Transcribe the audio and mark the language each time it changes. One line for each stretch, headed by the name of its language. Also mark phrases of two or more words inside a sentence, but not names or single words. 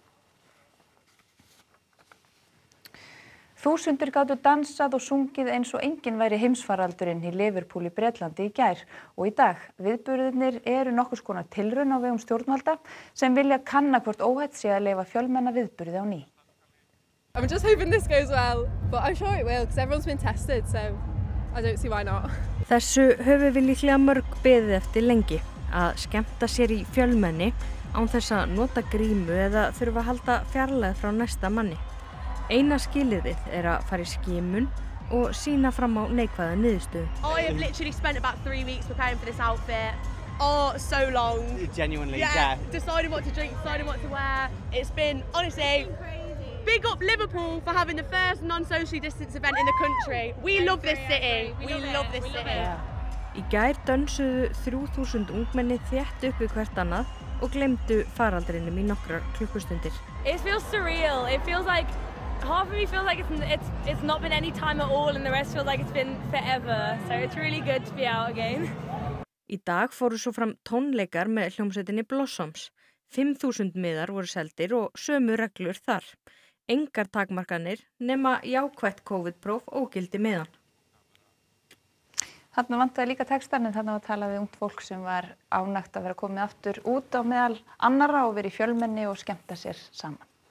Icelandic: Þúsundir gátu dansað og sungið eins og enginn væri heimsfaraldurinn í Liverpool í Bretlandi í gær og í dag. Viðburðirnir eru nokkurs konar tilraun á vegum stjórnvalda sem vilja kanna hvort óhætt sé að leyfa fjölmenna viðburði á ný.
English: I'm just hoping this goes well, but I'm sure it will because everyone's been tested, so I don't see why not.
Icelandic: Þessu höfum við líklega mörg beðið eftir lengi, að skemmta sér í fjölmenni án þess að nota grímu eða þurfa að halda fjarlægð frá næsta manni. Eina skilyrðið að fara í skimun og sýna fram á neikvæða niðurstöðu.
English: I have literally spent about 3 weeks preparing for this outfit. Oh, so long. Genuinely, yeah. Deciding what to drink, deciding what to wear. It's been, honestly, big up Liverpool for having the first non-socially distanced event in the country. We love this city. We love this city.
Icelandic: Í gær dönsuðu 3000 ungmenni þétt upp við hvert annað og gleymdu faraldrinum í nokkrar klukkustundir.
English: It feels surreal. It feels like half of me feels like it's not been any time at all and the rest feels like it's been forever. So it's really good to be out again.
Icelandic: Í dag fóru svo fram tónleikar með hljómsveitinni Blossoms. 5000 miðar voru seldir og sömu reglur þar. Engar takmarkanir nema jákvætt COVID-próf ógildi miðan. Þarna vantaði líka textan en þarna var talað við ungt fólk sem var ánægt að vera komið aftur út á meðal annarra og verið í fjölmenni og skemmta sér saman.